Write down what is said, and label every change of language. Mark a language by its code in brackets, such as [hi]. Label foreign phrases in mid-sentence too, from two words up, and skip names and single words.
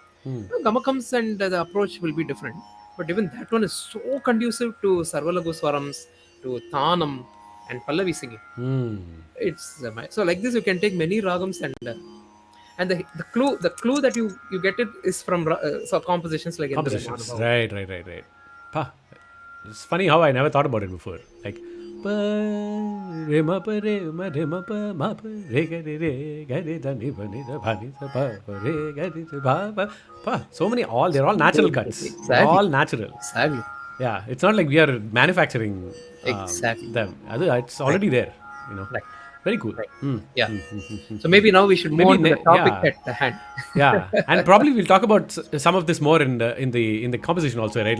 [en] Gamakams and the approach will be different, but even that one is so conducive to Sarvalagu Swarams, to tAlam and Pallavi singing. It's so like this you can take many ragams and the clue that you get it is from compositions like compositions. Right. It's funny how I never thought about it before. Like pa re ma pa re ma pa ma pa re ga re da ni da ba ni da pa re ga re da pa. So many, they're all natural cuts. They're Exactly. all natural. Exactly. Yeah, it's not like we are manufacturing Exactly. them. It's Right. already there. You know, Right. very cool. Right. Hmm. Yeah. Hmm, hmm, hmm, So hmm, hmm. maybe now we should move Maybe on to the topic yeah, at the hand. yeah, and probably we'll talk about some of this more in the composition also, right?